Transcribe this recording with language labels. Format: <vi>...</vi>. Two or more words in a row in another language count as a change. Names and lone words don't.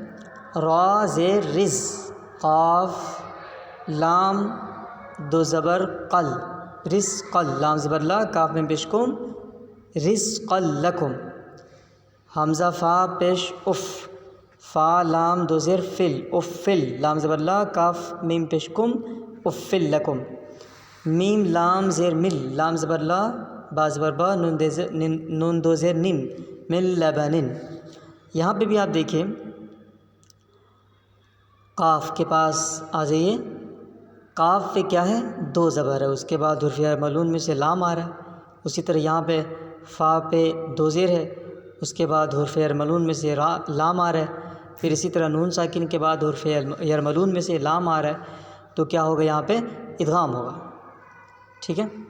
<ur>را زیر رز، قاف لام دو زبر قل، رزقل، لام زبر لا کاف میں پیش کن،</ur> <ar>رزقل لکم۔</ar> <ur>حمزہ فا پیش اف، فا لام دو زیر فل، افل، لام زبر لا کاف میم پیش کم،</ur> <ar>افل لکم۔</ar> <ur>میم لام زیر مل، لام زبر لا با زبر با نون دو زیر نن،</ur> <ar>مل لبنن۔</ar> <ur>یہاں پہ بھی آپ دیکھیں قاف کے پاس آ جائیے، قاف پہ کیا ہے، دو زبر ہے، اس کے بعد حرف یرملون میں سے لام آ رہا ہے۔ اسی طرح یہاں پہ فا پہ دو زیر ہے، اس کے بعد حرف یرملون میں سے لام آ رہا ہے، پھر اسی طرح نون ساکن کے بعد حرف یرملون میں سے لام آ رہا ہے، تو کیا ہوگا، یہاں پہ ادغام ہوگا، ٹھیک ہے۔</ur>